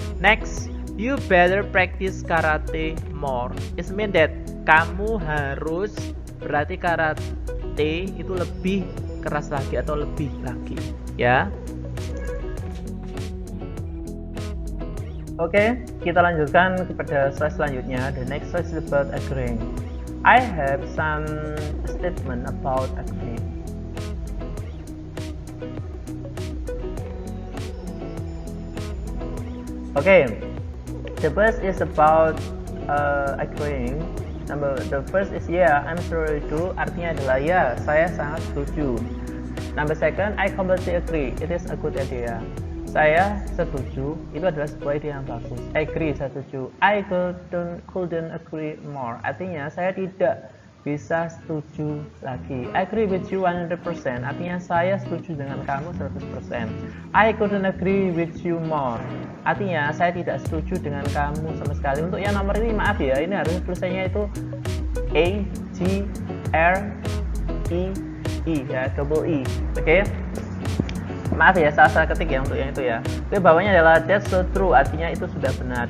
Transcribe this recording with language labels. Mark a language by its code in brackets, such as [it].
[en] Next, you better practice karate more. It means that [id] kamu harus berarti karate itu lebih keras lagi atau lebih lagi ya. Oke, kita lanjutkan kepada slide selanjutnya. [en] The next slide is about agreeing. I have some statement about agreeing. Okay, the first is about agreeing. The first is yeah, I'm sure [id] itu artinya adalah ya, saya sangat setuju. [en] Number second, I completely agree. It is a good idea. [id] Saya setuju, itu adalah sebuah ide yang bagus. [en] I agree, [id] saya setuju. [en] I couldn't agree more. [id] Artinya saya tidak bisa setuju lagi. [en] I agree with you 100%. [id] Artinya saya setuju dengan kamu 100%. [en] I couldn't agree with you more. [id] Artinya saya tidak setuju dengan kamu sama sekali. Untuk yang nomor ini maaf ya, ini harusnya tulisannya itu A G R E E ya, double E. Oke. Maaf ya, salah ketik ya untuk yang itu ya. Oke, bawahnya adalah [en] that's so true, [id] artinya itu sudah benar.